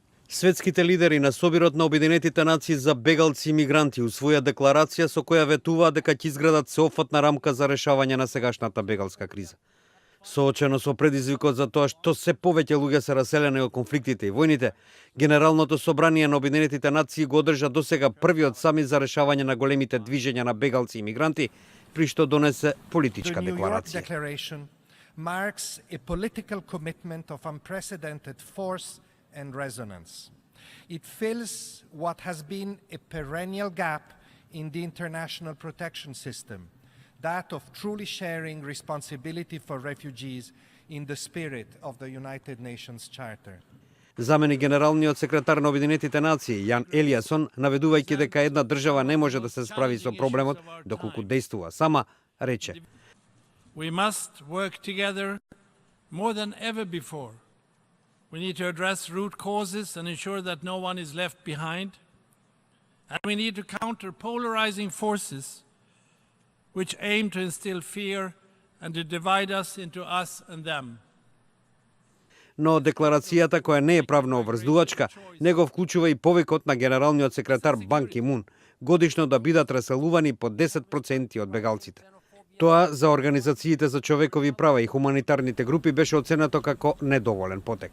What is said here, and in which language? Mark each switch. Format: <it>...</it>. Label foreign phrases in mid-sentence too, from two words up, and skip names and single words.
<mk>Светските лидери на Собирот на Обединетите нации за бегалци и мигранти усвоја декларација со која ветуваат дека ќе изградат сеопфатна рамка за решавање на сегашната бегалска криза. Соочено со предизвикот за тоа што се повеќе луѓе се раселени од конфликтите и војните, Генералното собрание на Обединетите нации го одржа досега првиот самит за решавање на големите движења на бегалци и мигранти, при што донесе политичка декларација.</mk> <en>Marks a political commitment of unprecedented force and resonance. It fills what has been a perennial gap in the international protection system, that of truly sharing responsibility for refugees in the spirit of the United Nations Charter.</en> <mk>Замени генералниот секретар на Обединетите нации Јан Елиасон, наведувајќи дека една држава не може да се справи со проблемот доколку действува сама, рече:</mk> <en>We must work together more than ever before. We need to address root causes and ensure that no one is left behind. And we need to counter polarizing forces which aim to instill fear and to divide us into us and them.</en> <mk>Но декларацијата, која не е правно обврздувачка, не го вклучува и повикот на генералниот секретар Бан Ки Мун годишно да бидат раселувани по 10% од бегалците. Тоа за организациите за човекови права и хуманитарните групи беше оценето како недоволен потек.</mk>